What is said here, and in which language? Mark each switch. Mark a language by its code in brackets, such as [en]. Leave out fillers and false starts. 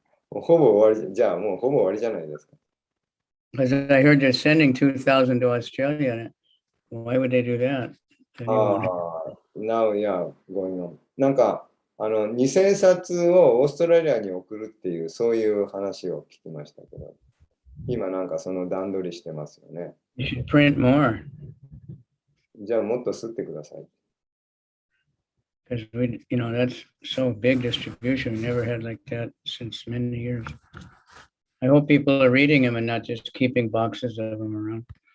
[ja] ほぼ終わりじゃあもうほぼ終わりじゃないですか。 [en] Because I heard they're sending 2,000 to Australia. Why would they do that? Now, yeah, going on. [ja] なんか2000冊をオーストラリアに送るっていうそういう話を聞きましたけど、今なんかその段取りしてますよね。 [en] You should print more. [ja] じゃあもっと吸ってください。 [en] Because we, that's so big distribution. We never had like that since many years. I hope people are reading them and not just keeping boxes of them around.